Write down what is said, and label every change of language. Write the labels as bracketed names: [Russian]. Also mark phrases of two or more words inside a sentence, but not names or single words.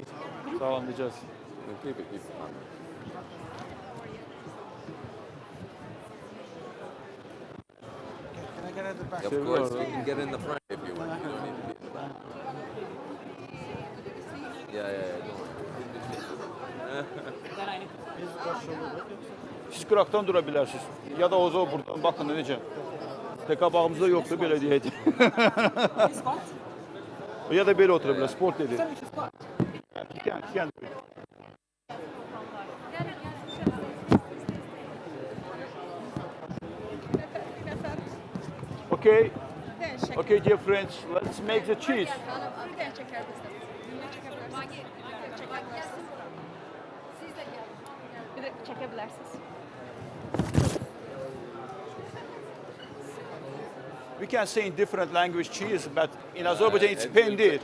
[English] So we just keep it. Can I get at the back? Of course, you can get in the front if you want. You don't need to be in the back. Yeah. [Azerbaijani] Siz qıraqdan dura bilərsiniz. Ya da o buradan baxın necə. Tek qabağımızda yoxdur belə deyək. Ya da belə otura bilər, sport dedi. [English] Can. Okay, dear friends, let's make the cheese. We can say in different language cheese, but in Azerbaijan it's pendir.